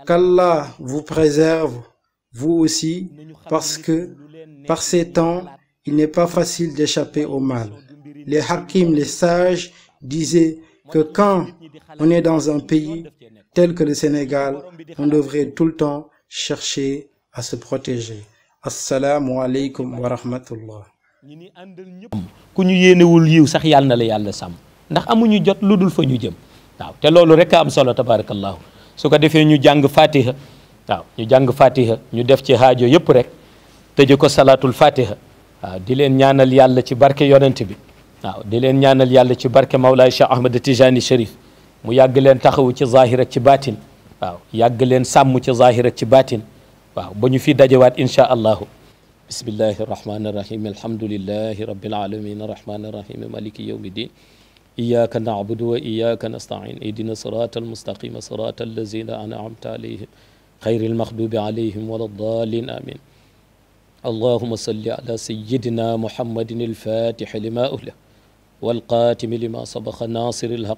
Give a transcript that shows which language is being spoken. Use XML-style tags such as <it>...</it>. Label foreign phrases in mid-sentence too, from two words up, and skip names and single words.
<fr>Qu'Allah vous préserve vous aussi, parce que par ces temps, il n'est pas facile d'échapper au mal. Les hakim, les sages, disaient que quand on est dans un pays tel que le Sénégal, on devrait tout le temps chercher à se protéger.</fr> <ar>السلام عليكم ورحمة الله.</ar> <wo>ku ñu yéenewul yiw sax yàlla na la yàlla sàmm ndax amuñu jot lu dul fa ñu jëm waaw te loolu rek a am solo tabarakallahu su ko defee ñu jàng fatiha waaw ñu jàng fatiha ñu def ci haajo yëpp rek tëje ko salatul fatiha waaw di leen ñaanal yàlla ci barke yonent bi waaw di leen ñaanal yàlla ci barke Mawlaay Cheikh Ahmed Tijani Cherif mu yàgg leen taxawu ci zahir ak ci baatin waaw yàgg leen sàmm ci zahir ak ci baatin waaw ba ñu fi dajewaat</wo> <ar>إن شاء الله بسم الله الرحمن الرحيم الحمد لله رب العالمين الرحمن الرحيم مالك يوم الدين إياك نعبد وإياك نستعين اهدنا الصراط المستقيم صراط الذين أنعمت عليهم غير المغضوب عليهم ولا الضالين amin اللهم صل على سيدنا محمد الفاتح لما أهله والقاتم لما سبق ناصر الحق</ar>